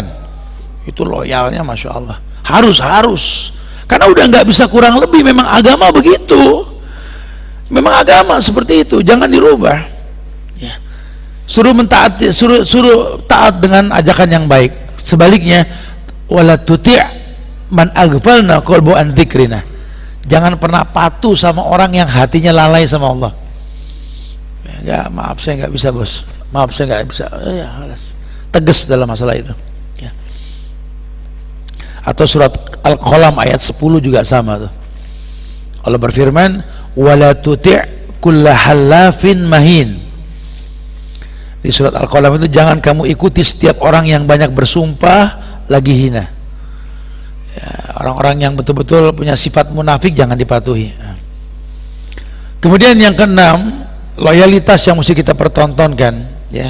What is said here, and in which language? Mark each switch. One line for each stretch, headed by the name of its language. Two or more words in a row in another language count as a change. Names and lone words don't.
Indonesian: Itu loyalnya
Arabic: ما شاء الله,
Indonesian: harus karena udah nggak bisa kurang lebih. Memang agama begitu, memang agama seperti itu, jangan dirubah ya. Suruh mentaati, suruh taat dengan ajakan yang baik. Sebaliknya,
Arabic: ولا تطع من أغفلنا قلبه عن ذكرنا.
Indonesian: Jangan pernah patuh sama orang yang hatinya lalai sama Allah. Ya, maaf saya nggak bisa bos, maaf saya nggak bisa, ya halas. Tegas dalam masalah itu ya. Atau surat Al-Qalam ayat 10 juga sama tuh. Allah berfirman,
Arabic: ولا تطع كل حلاف مهين.
Indonesian: Di surat Al-Qalam itu, jangan kamu ikuti setiap orang yang banyak bersumpah lagi hina ya, orang-orang yang betul-betul punya sifat munafik jangan dipatuhi. Kemudian yang keenam, loyalitas yang mesti kita pertontonkan ya.